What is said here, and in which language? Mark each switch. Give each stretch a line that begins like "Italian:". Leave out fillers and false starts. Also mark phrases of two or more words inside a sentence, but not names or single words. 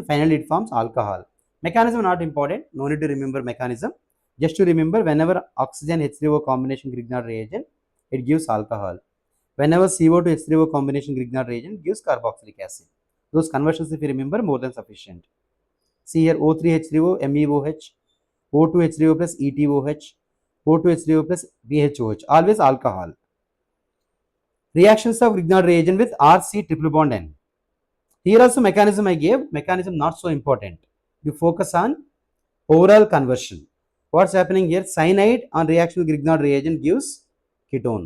English: Finally it forms alcohol. Mechanism not important. No need to remember mechanism. Just to remember, whenever oxygen H3O combination Grignard reagent, it gives alcohol. Whenever CO2 H3O combination Grignard reagent gives carboxylic acid. Those conversions, if you remember, more than sufficient. See here O3 H3O MEOH, O2 H3O plus ETOH, O2 H3O plus BHOH, always alcohol. Reactions of Grignard reagent with RC triple bond N. Here also mechanism I gave, mechanism not so important. You focus on overall conversion. What's happening here? Cyanide on reaction with Grignard reagent gives ketone.